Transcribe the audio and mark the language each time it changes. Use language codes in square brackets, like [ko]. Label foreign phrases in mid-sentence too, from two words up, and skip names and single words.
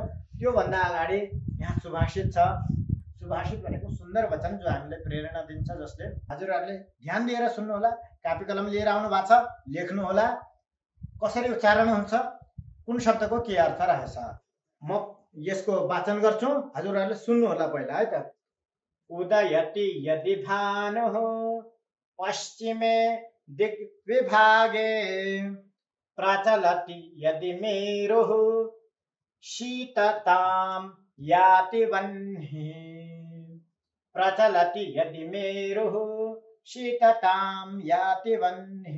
[ne] त्यो भन्दा अगाडि यहाँ सुभाषित छ। सुभाषित भनेको सुन्दर वचन जो हामीलाई प्रेरणा दिन्छ, जसले हजुरहरूले ध्यान दिएर सुन्नु होला। कापी कलम लिएर आउनु भएको छ, लेख्नु होला कसरी उच्चारण हुन्छ, कुन शब्दको के अर्थ रहेछ। म यसको वाचन गर्छु, हजुरहरूले सुन्नु होला पहिला है त। [sa] उदयति यदि भानुः पश्चिमे दिग्विभागे प्रचलति यदि मेरुः शीततां याति वह्निः। प्रचलति यदि मेरुः शीततां याति वह्निः।